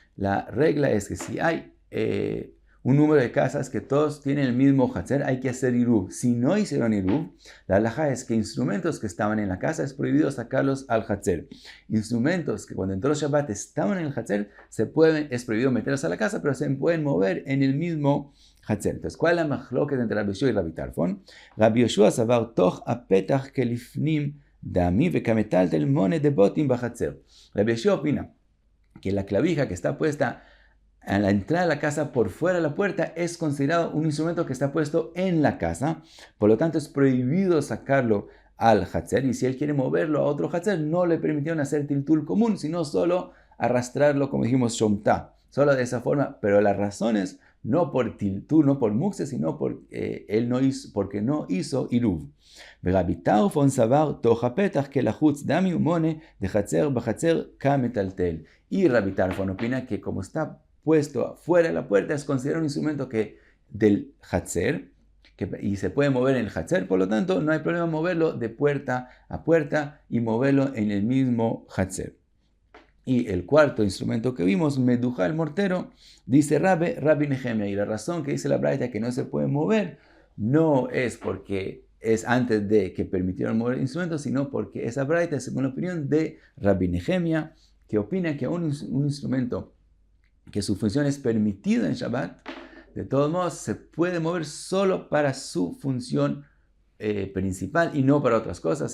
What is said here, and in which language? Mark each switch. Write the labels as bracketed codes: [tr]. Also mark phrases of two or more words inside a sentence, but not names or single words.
[es] La regla es que si hay un número de casas que todos tienen el mismo Hatzer, hay que hacer Iruv. Si no hicieron Iruv, la halajá es que instrumentos que estaban en la casa es prohibido sacarlos al Hatzer. Instrumentos que cuando entró Shabbat estaban en el Hatzer, es prohibido meterlos a la casa, pero se pueden mover en el mismo Hatzer. Entonces, ¿cuál es la mahloket entre Rabbi Yoshua y Rabbi Tarfon? Rabbi Yoshua [arc] סבר תוך הפתח כלפנים דמי וכמטלטל מאני ד בתים בחצר. [es] Rabbi Yoshua opina que la clavija que está puesta a la entrada de la casa por fuera de la puerta es considerado un instrumento que está puesto en la casa, por lo tanto es prohibido sacarlo al Hatzer, y si él quiere moverlo a otro Hatzer, no le permitieron hacer tiltul común, sino solo arrastrarlo, como dijimos, shomta, solo de esa forma, pero la razón es no por tiltul, no por mukse, sino porque no hizo iruv. [arc] ורבי טרפון סבר תוך הפתח כלחוץ דמי ומונה דחצר בחצר כמטלטל. [es] Y Rabbi Tarfon opina que como está puesto fuera de la puerta es considerado un instrumento que del Hatzer, y se puede mover en el Hatzer, por lo tanto no hay problema moverlo de puerta a puerta y moverlo en el mismo Hatzer. Y el cuarto instrumento que vimos, Meduja, el mortero, dice Rabbi Nehemia, y la razón que dice la braita que no se puede mover no es porque es antes de que permitieron mover instrumentos, sino porque esa braita es según la opinión de Rabbi Nehemia, que opina que un instrumento que su función es permitida en Shabbat, de todos modos se puede mover solo para su función principal y no para otras cosas.